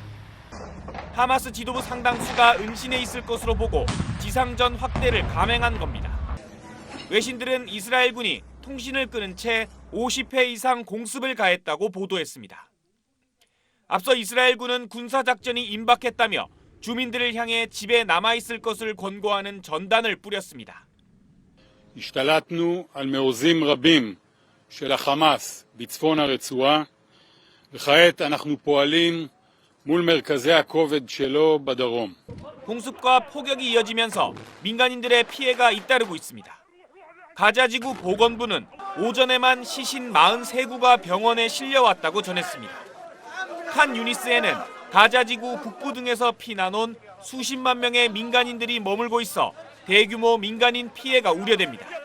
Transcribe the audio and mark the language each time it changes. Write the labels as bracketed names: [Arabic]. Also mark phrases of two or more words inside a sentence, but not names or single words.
[Korean] 하마스 지도부 상당수가 은신해 있을 것으로 보고 지상전 확대를 감행한 겁니다. 외신들은 이스라엘군이 통신을 끊은 채 50회 이상 공습을 가했다고 보도했습니다. 앞서 이스라엘군은 군사작전이 임박했다며 주민들을 향해 집에 남아있을 것을 권고하는 전단을 뿌렸습니다. [Hebrew] השתלטנו על מעוזים רבים של החמאס בצפון הרצועה, וכעת אנחנו פועלים מול מרכזי הכובד שלו בדרום. [Korean] 공습과 폭격이 이어지면서 민간인들의 피해가 잇따르고 있습니다. 가자지구 보건부는 오전에만 시신 43구가 병원에 실려왔다고 전했습니다. 칸 유니스에는 가자지구 북부 등에서 피난 온 수십만 명의 민간인들이 머물고 있어 대규모 민간인 피해가 우려됩니다.